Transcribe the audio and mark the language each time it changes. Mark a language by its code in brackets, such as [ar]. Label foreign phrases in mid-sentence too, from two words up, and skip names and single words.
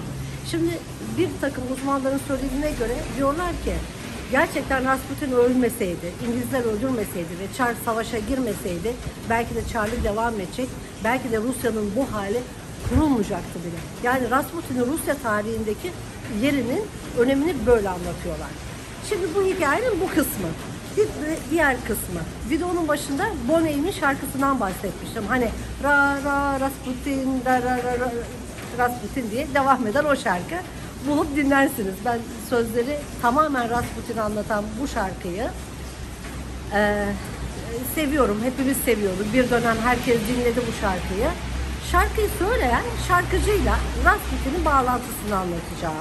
[tr] Şimdi bir takım uzmanların söylediğine göre diyorlar ki gerçekten Rasputin ölmeseydi, İngilizler öldürmeseydi ve Çar savaşa girmeseydi belki de Çarlık devam edecek, belki de Rusya'nın bu hali kurulmayacaktı bile. Yani Rasputin'in Rusya tarihindeki yerinin önemini böyle anlatıyorlar. Şimdi bu hikayenin bu kısmı. Diğer kısmı. Videonun başında Boney'in şarkısından bahsetmiştim. Hani ra ra Rasputin ra ra ra ra Rasputin diye devam eden o şarkı. Bulup dinlersiniz. Ben sözleri tamamen Rasputin'i anlatan bu şarkıyı seviyorum. Hepimiz seviyoruz. Bir dönem herkes dinledi bu şarkıyı. Şarkıyı söyleyen şarkıcıyla Rasputin'in bağlantısını anlatacağım.